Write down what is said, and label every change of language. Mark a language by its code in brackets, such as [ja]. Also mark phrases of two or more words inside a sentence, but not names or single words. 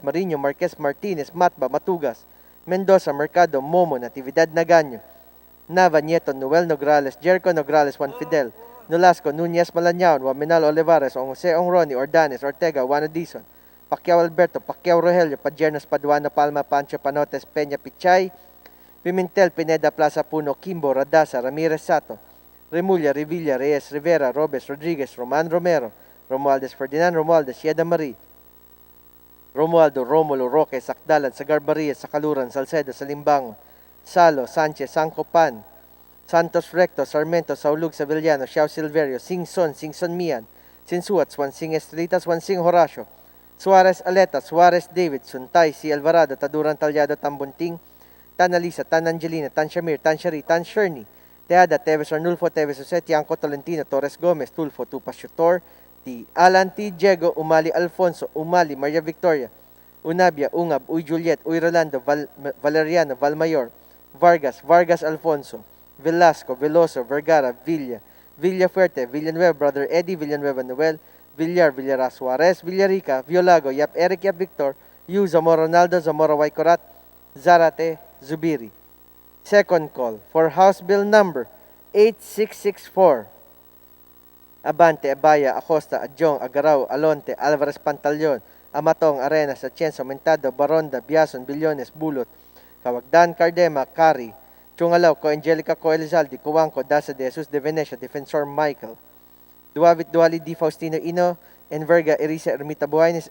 [en] Marino, Marquez, Martinez, Matba, Matugas, Mendoza, Mercado, Momo, Natividad Nagaño, Nava, Nieto, Noel Nograles, Jericho Nograles, Juan Fidel, Nolasco, Nunez Malañaon, Waminal Olivares, Jose Ongroni, Ordanes, Ortega, Juan Edison, Pacquiao Alberto, Pacquiao Rogelio, Padjernos, Paduano, Palma, Pancho, Panotes, Peña, Pichay, Pimentel, Pineda, Plaza, Puno, Kimbo, Radasa, Ramirez Sato, Remulla, Revilla, Reyes, Rivera, Robes, Rodriguez, Roman Romero, Romualdez, Ferdinand Romualdez, Sieda Marie, Romualdo, Romulo, Roque, Sakdalan, Sagarbaria, Sakaluran, Salcedo, Salimbango, Salo, Sanchez, Sancopan, Santos Recto, Sarmiento, Saulug, Sevillano, Xiao Silverio, Singson, Mian, Sinsuat, Swansing Estrelitas, Swansing Horacio, Suarez Aleta, Suarez David, Suntay, C. Alvarado, Taduran Talyado, Tambunting, Tan Alisa, Tan Angelina, Tan Shamir, Tan Shari, Tan Sherny, Teada, Teves Arnulfo, Teves Jose, Tianco Tolentino, Torres Gomez, Tulfo, Tupas Shutor, T. Alan T. Diego, Umali Alfonso, Umali, Maria Victoria, Unabia, Ungab, Uy Juliet, Uy Rolando, Valeriano, Valmayor, Vargas Alfonso, Velasco, Veloso, Vergara, Villa, Villafuerte, Villanueva, Brother Eddie, Villanueva Noel, Villar, Villara Suarez, Villarica, Violago, Yap Eric, Yap Victor, Yu, Zamora Ronaldo, Zamora Waikorat, Zarate, Zubiri. Second call for House Bill number 8664. Abante, Abaya, Acosta, Adjong, Agaraw, Alonte, Alvarez Pantaleon, Amatong, Arenas, Atienzo, Mentado, Baronda, Biason, Billones, Bulot, Kawagdan, Cardema, Kari, Chungalaw, Co Angelica, Co Elizalde, Cuangco, Daza de Jesus de Venecia, Defensor Michael, Duavit Duali, Di Faustino Ino, Enverga, Erisa, Ermita Buaynes,